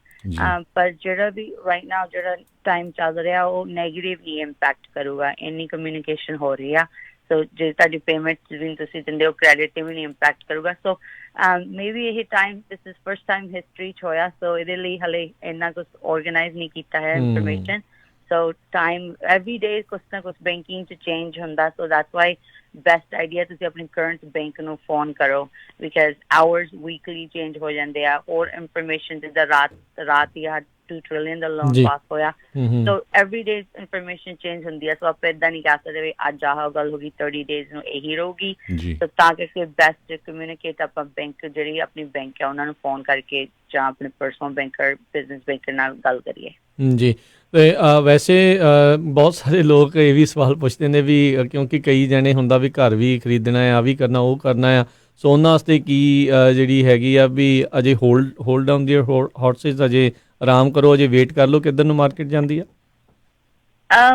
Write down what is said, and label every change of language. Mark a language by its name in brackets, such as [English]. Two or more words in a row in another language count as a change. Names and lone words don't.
[Punjabi] ਪਰ ਜਿਹੜਾ ਵੀ [English] right now [Punjabi] ਜਿਹੜਾ ਟਾਈਮ ਚੱਲ ਰਿਹਾ ਉਹ ਨੈਗੇਟਿਵਲੀ ਇੰਪੈਕਟ ਕਰੂਗਾ, ਇੰਨੀ ਕਮਿਊਨੀਕੇਸ਼ਨ ਹੋ ਰਹੀ ਆ। ਸੋ ਜੇ ਤੁਹਾਡੀ ਪੇਮੈਂਟ ਵੀ ਤੁਸੀਂ ਦਿੰਦੇ ਹੋ ਕ੍ਰੈਡਿਟ ਤੇ ਵੀ ਨਹੀਂ ਇੰਪੈਕਟ ਕਰੂਗਾ। ਸੋ ਮੇਬੀ ਇਹ ਟਾਈਮ [English] this is first time [Punjabi] ਹਿਸਟਰੀ 'ਚ ਹੋਇਆ, ਸੋ ਇਹਦੇ ਲਈ ਹਲੇ ਇੰਨਾ ਕੁਛ ਔਰਗੇਨਾਈਜ਼ ਨਹੀਂ ਕੀਤਾ ਹੈ ਇਨਫੋਰਮੇਸ਼ਨ। [English] So time every day [Punjabi] ਕੁਛ ਨਾ ਕੁਛ banking ਚ change ਹੁੰਦਾ, [English] so that's why best idea [Punjabi] ਤੁਸੀਂ ਆਪਣੀ [English] current bank ਨੂੰ phone ਕਰੋ, because hours weekly change [Punjabi] ਹੋ ਜਾਂਦੇ ਆ। ਹੋਰ information ਜਿੱਦਾਂ ਰਾਤ ਜਾਂ 2 trillion ਦਾ ਲੋਨ ਪਾਸ ਹੋਇਆ, [English] so every day information change [Punjabi] ਹੁੰਦੀ ਆ। ਸੋ ਆਪਾਂ ਏਦਾਂ ਨਹੀਂ ਕਹਿ ਸਕਦੇ ਵੀ ਅੱਜ ਆਹ ਗੱਲ ਹੋ ਗਈ 30 days ਨੂੰ ਇਹੀ ਰਹੂਗੀ। so ਤਾਂ ਕਰਕੇ ਬੈਸਟ ਕਮਿਊਨੀਕੇਟ ਆਪਾਂ ਬੈਂਕ ਜਿਹੜੀ ਆਪਣੀ ਬੈਂਕ ਆ ਉਹਨਾਂ ਨੂੰ ਫੋਨ ਕਰਕੇ ਜਾਂ ਆਪਣੇ ਪਰਸਨਲ ਬੈਂਕਰ ਬਿਜ਼ਨਸ ਬੈਂਕਰ ਨਾਲ ਗੱਲ ਕਰੀਏ। ਜੀ ਤੇ ਵੈਸੇ ਬਹੁਤ ਸਾਰੇ ਲੋਕ ਇਹ ਵੀ ਸਵਾਲ ਪੁੱਛਦੇ ਨੇ ਵੀ ਕਿਉਂਕਿ ਕਈ ਜਣੇ ਹੁੰਦਾ ਵੀ ਘਰ ਵੀ ਖਰੀਦਣਾ ਆ, ਵੀ ਕਰਨਾ ਉਹ ਕਰਨਾ ਆ, ਸੋ ਉਹਨਾਂ ਵਾਸਤੇ ਕੀ ਜਿਹੜੀ ਹੈਗੀ ਆ ਵੀ ਅਜੇ [English] hold down the horses, [Punjabi] ਅਜੇ ਆਰਾਮ ਕਰੋ, ਅਜੇ ਵੇਟ ਕਰ ਲਓ ਕਿੱਧਰ ਨੂੰ ਮਾਰਕੀਟ ਜਾਂਦੀ ਆ?